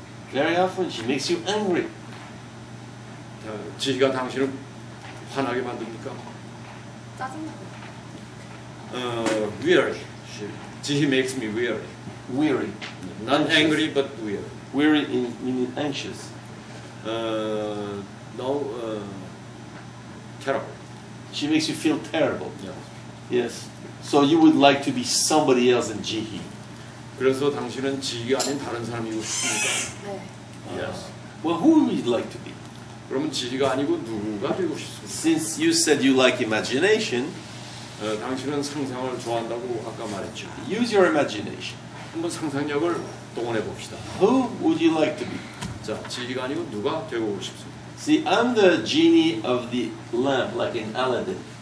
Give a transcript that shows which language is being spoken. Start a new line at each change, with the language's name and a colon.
English: Very often she makes you angry.
Korean: 지가 당신을 화나게 만듭니까? 짜증나고.
English: Weary. He makes me weary. Weary. Not angry, but weary. Weary meaning anxious. No, terrible. She makes you feel terrible. Yeah. Yes. So you would like to be somebody else in Jihi.
Korean: 그래서 당신은 지가 아닌 다른 사람이고 싶습니까? 네.
English: Yes. Well, who would you like to be?
Korean: 그러면 지가 아니고 누가 되고 싶습니까?
English: Since you said you like imagination,
Korean: 당신은 상상을 좋아한다고 아까 말했죠.
English: use your imagination.
Korean: 한번 상상력을 동원해 봅시다.
English: Who would you like to be?
Korean: 자, 지가 아니고 누가 되고 싶습니까?
English: See, I'm the genie of the lamp, like in Aladdin.